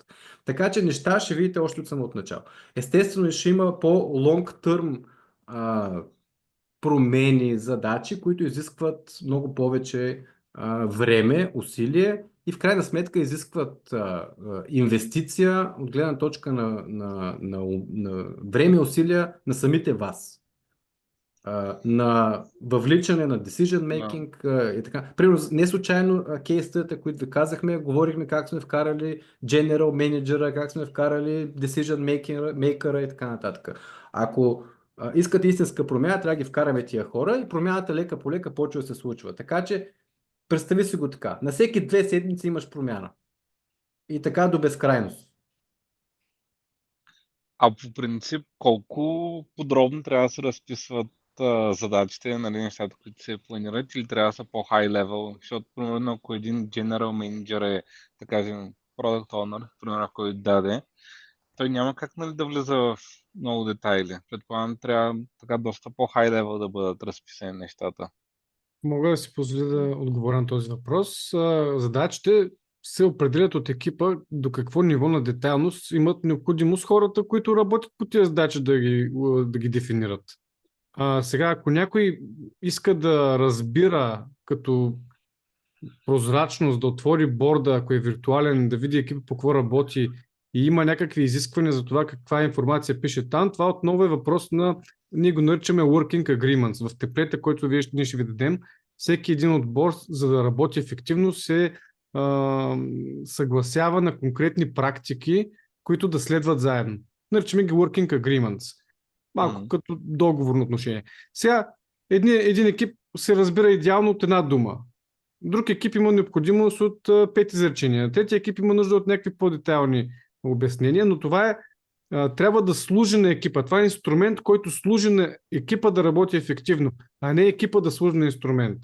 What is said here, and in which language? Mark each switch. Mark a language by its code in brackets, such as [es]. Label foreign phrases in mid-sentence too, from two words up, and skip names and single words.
[bg] Така че неща ще видите още от самото начало. Естествено ще има по- [en] long term [bg] промени, задачи, които изискват много повече време, усилие и в крайна сметка изискват инвестиция от гледна точка на време и усилия на самите вас. На въвличане на [en] decision making [bg] и така. Примерно, не случайно кейстата, които ви казахме, говорихме как сме вкарали [en] general manager, [bg] как сме вкарали [en] decision maker [bg] и така нататък. Ако искате истинска промяна, трябва да ги вкараме тия хора и промяната лека по лека почва да се случва. Така че, представи си го така. На всеки 2 седмици имаш промяна. И така до безкрайност. А по принцип, колко подробно трябва да се разписват задачите, нали, нещата, които се планират, или трябва да са по- [en] high level? [bg] Защото, примерно, ако един [en] general manager [bg] е, да кажем, [en] product owner, [bg] примерно, който даде, той няма как, нали, да влиза в много детайли. Предполагам, трябва така доста по- [en] high level [bg] да бъдат разписани нещата. Мога да си позволя да отговоря на този въпрос. Задачите се определят от екипа до какво ниво на детайлност имат необходимост хората, които работят по тези задачи да ги дефинират. Сега, ако някой иска да разбира като прозрачност, да отвори борда, ако е виртуален, да види екипа по какво работи и има някакви изисквания за това каква информация пише там, това отново е въпрос на, ние го наричаме [en] working agreements. [bg] В темплейта, който ние ще ви дадем, всеки един отбор, за да работи ефективно, се съгласява на конкретни практики, които да следват заедно. Наричаме ги [en] working agreements. [bg] Малко като договорно отношение. Сега, един екип се разбира идеално от една дума. Друг екип има необходимост от 5 изречения. Третия екип има нужда от някакви по-детайлни обяснения, но това трябва да служи на екипа. Това е инструмент, който служи на екипа да работи ефективно, а не екипа да служи на инструмент.